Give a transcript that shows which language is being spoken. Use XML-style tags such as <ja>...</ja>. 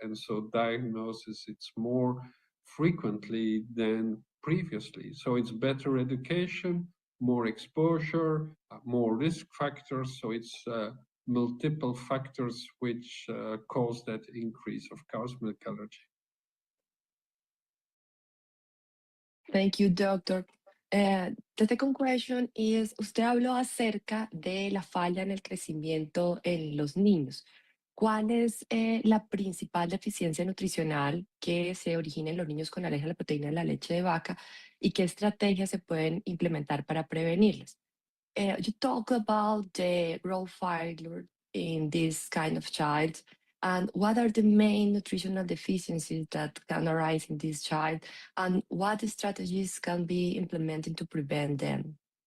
<en>And so diagnosis, it's more frequently than previously. So it's better education, more exposure, more risk factors. So it's multiple factors which cause that increase of cow's milk allergy. Thank you, Doctor. The second question is,</en> <es>usted habló acerca de la falla en el crecimiento en los niños. ¿Cuál es la principal deficiencia nutricional que se origina en los niños con alergia a la proteína de la leche de vaca y qué estrategias se pueden implementar para prevenirlas?</es> <en>You talk about the growth failure in this kind of child, and what are the main nutritional deficiencies that can arise in this child, and what strategies can be implemented to prevent them?</en>